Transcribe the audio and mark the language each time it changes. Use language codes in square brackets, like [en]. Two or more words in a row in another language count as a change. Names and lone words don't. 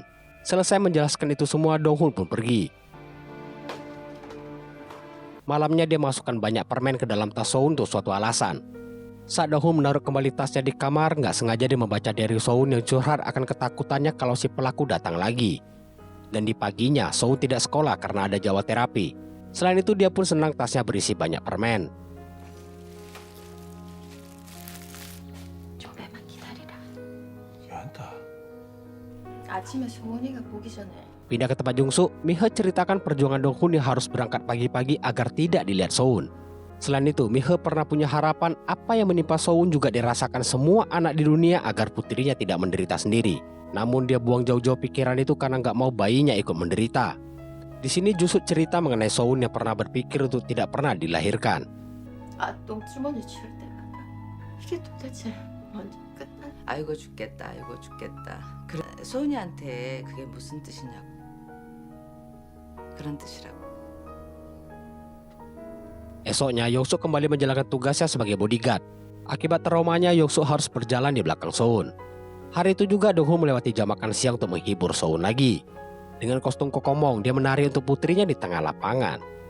[id] Selesai menjelaskan itu semua, Dong-hun pun pergi. Malamnya dia masukkan banyak permen ke dalam tas Soun untuk suatu alasan. Saat Dong-hun menaruh kembali tasnya di kamar, gak sengaja dia membaca diary Soun yang curhat akan ketakutannya kalau si pelaku datang lagi. Dan di paginya, Soun tidak sekolah karena ada jawa terapi. Selain itu, dia pun senang tasnya berisi banyak permen. [ko] 조금만 기다리라. 잔다. 아침에 소원이가 보기 전에. [id] Pindah ke tempat Jungsu, Mihe ceritakan perjuangan Dong-hun yang harus berangkat pagi-pagi agar tidak dilihat Soun. Selain itu, Mihe pernah punya harapan apa yang menimpa Soun juga dirasakan semua anak di dunia agar putrinya tidak menderita sendiri. Namun dia buang jauh-jauh pikiran itu karena nggak mau bayinya ikut menderita. Di sini Jusuk cerita mengenai Soun yang pernah berpikir untuk tidak pernah dilahirkan. [ko] 아, 똥주머니 치울 때마다 이게 도대체 언제 끝나? 아이고 죽겠다, 아이고 죽겠다. 그래, 소은이한테 그게 무슨 뜻이냐고. 그런 뜻이라고. [id] Esoknya, Yong-suk kembali menjalankan tugasnya sebagai bodyguard. Akibat traumanya, Yong-suk harus berjalan di belakang Soun. Hari itu juga Dong-hun melewati jam makan siang untuk menghibur Soun lagi. Dengan kostum Kokomong, dia menari untuk putrinya di tengah lapangan.